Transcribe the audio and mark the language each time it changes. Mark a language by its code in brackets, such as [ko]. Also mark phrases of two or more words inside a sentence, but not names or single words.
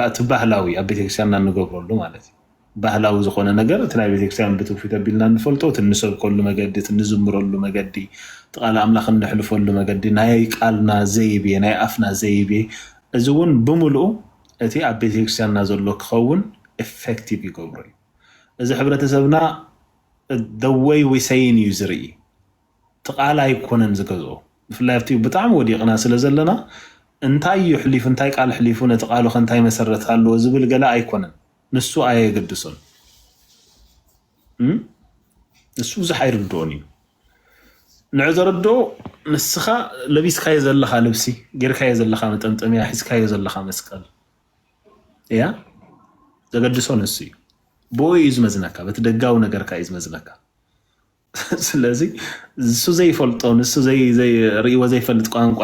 [ti] እቲ ባህላዊ ኣብ ቤተክርስትያንና እንገብረሉ ማለት እዩ ባህላዊ ዝኾነ ነገር እቲ ናይ ቤተክርስትያን ብትውፊት ኣቢልና ንፈልጦ እቲ እንሰብከሉ መገዲ እቲ እንዝምረሉ መገዲ እቲ ቃል ኣምላኽ እንሕልፈሉ መገዲ ናይ ቃልና ዘይቤ ናይ ኣፍና ዘይቤ እዚ እውን ብምልኡ እቲ ኣብ ቤተክርስትያንና ዘሎ ክኸውን ኤፌክቲቭ ይገብሮ እዩ እዚ ሕብረተሰብና [en] the way we saying [ti] እዩ ዝርኢ እቲ ቃል ኣይኮነን ዝገዝኦ ብፍላይ ኣብቲ ብጣዕሚ ወዲቕና ስለ ዘለና እንታይ እዩ ሕሊፉ እንታይ ቃል ሕሊፉ ነቲ ቃሉ ከንታይ መሰረት ኣለዎ ዝብል ገለ ኣይኮነን ንሱ ኣየገድሶን ንሱ ብዙሕ ኣይርድኦን እዩ ንዕ ዘረድኦ ንስኻ ለቢስካዮ ዘለኻ ልብሲ ጌርካዮ ዘለኻ መጠምጠምያ ሒዝካዮ ዘለኻ መስቀል እያ ዘገድሶ ንሱ እዩ ብኡ እዩ ዝመዝነካ በቲ ደጋዊ ነገርካ እዩ ዝመዝነካ ስለዚ እሱ ዘይፈልጦ ንሱ ርእይዎ ዘይፈልጥ ቋንቋ